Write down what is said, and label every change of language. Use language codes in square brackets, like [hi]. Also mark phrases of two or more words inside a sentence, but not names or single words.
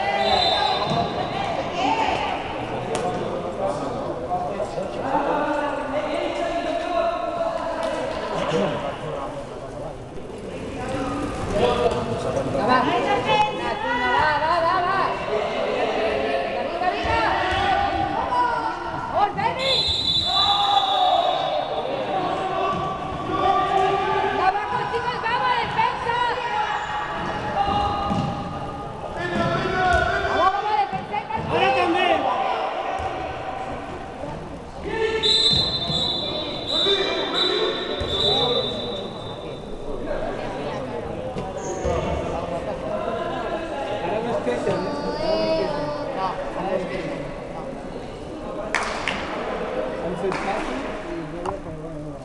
[ca] Va, va. Vinga, vinga. [es] Vamos, Benny! ¡Vamos, chicos, vamos, defensa! ¡Vamos, defensa y partido! [ca] Ara també! Ara no es queixen, No, ara és que no. Han fet passos i no ho acabaran.